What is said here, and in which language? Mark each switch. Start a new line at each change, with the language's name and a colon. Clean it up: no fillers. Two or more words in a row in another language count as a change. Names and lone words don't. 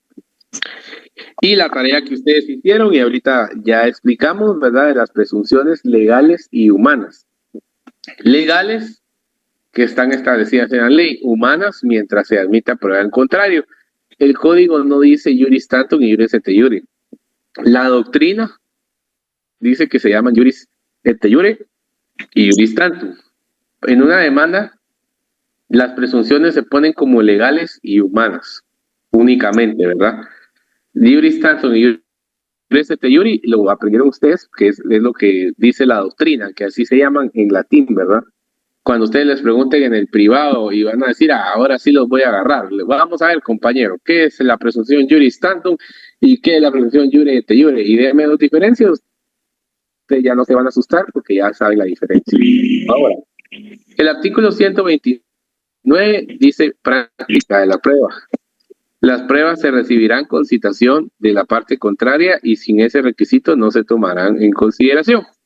Spanish: Y la tarea que ustedes hicieron, y ahorita ya explicamos, ¿verdad?, de las presunciones legales y humanas. Legales, que están establecidas en la ley, humanas, mientras se admita prueba en contrario. El código no dice
Latin: iuris tantum
Spanish: ni
Latin: iuris et iure.
Spanish: La doctrina dice que se llaman
Latin: iuris et iure
Spanish: y
Latin: iuris tantum.
Spanish: En una demanda, las presunciones se ponen como legales y humanas, únicamente, ¿verdad?
Latin: Iuris tantum
Spanish: y
Latin: iuris et iure
Spanish: lo aprendieron ustedes, que es lo que dice la doctrina, que así se llaman en latín, ¿verdad? Cuando ustedes les pregunten en el privado y van a decir, ahora sí los voy a agarrar. Vamos a ver, compañero, ¿qué es la presunción
Latin: iuris tantum
Spanish: y qué es la presunción
Latin: iure et iure?
Spanish: Y déjenme dos diferencias. Ustedes ya no se van a asustar porque ya saben la diferencia. Ahora, el artículo 129 dice práctica de la prueba. Las pruebas se recibirán con citación de la parte contraria y sin ese requisito no se tomarán en consideración.